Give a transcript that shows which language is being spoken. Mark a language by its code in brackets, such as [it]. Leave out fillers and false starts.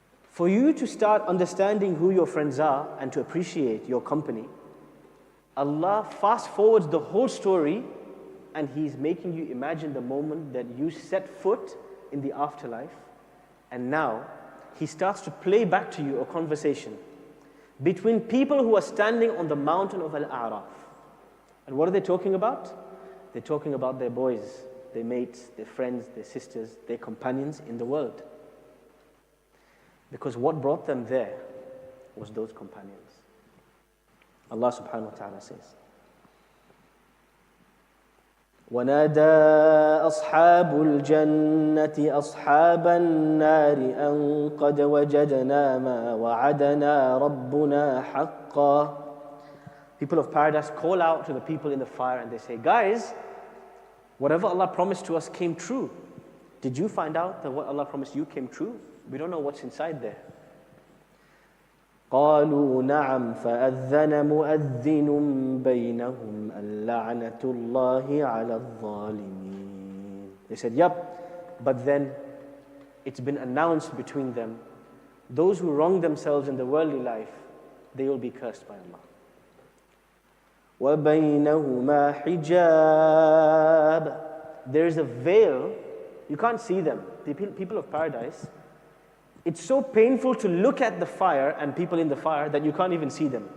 [en] For you to start understanding who your friends are and to appreciate your company, Allah fast forwards the whole story and He's making you imagine the moment that you set foot in the afterlife, and now He starts to play back to you a conversation between people who are standing on the mountain of Al-A'raf. And what are they talking about? They're talking about their boys, their mates, their friends, their sisters, their companions in the world. Because what brought them there was those companions. Allah subhanahu wa ta'ala says, [ar] وَنَادَى أَصْحَابُ الْجَنَّةِ أَصْحَابَ النَّارِ أَن قَدْ وَجَدْنَا مَا وَعَدَنَا رَبُّنَا حَقًّا. [en] People of paradise call out to the people in the fire and they say, guys, whatever Allah promised to us came true. Did you find out that what Allah promised you came true? We don't know what's inside there. [ar] قالوا نعم فأذن مؤذن بينهم اللعنة الله على الظالمين. [en] They said, yep, but then it's been announced between them, those who wrong themselves in the worldly life, they will be cursed by Allah. [ar] وَبَيْنَهُمَا حِجَابٌ. [en] There is a veil, you can't see them. The people of paradise, it's so painful to look at the fire and people in the fire that you can't even see them.